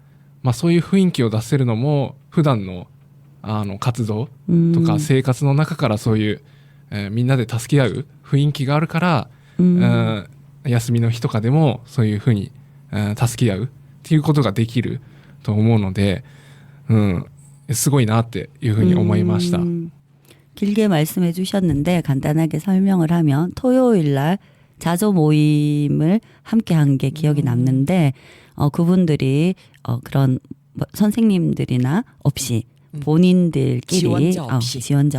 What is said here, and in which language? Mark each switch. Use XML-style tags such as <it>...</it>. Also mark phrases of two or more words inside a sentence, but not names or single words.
<ja>そういう雰囲気を出せるのも普段の活動とか生活の中からそういう、みんなで助け合う雰囲気があるから、休みの日とかでもそういうふうに、助け合うっていうことができると思うので、すごいなっていうふうに思いました。</ja> <ko>길게 말씀해 주셨는데 간단하게 설명을 하면 토요일 날 자조 모임을 함께 한 게 기억이 남는데 그분들이 그런 선생님들이나 없이 본인들끼리 지원자</ko>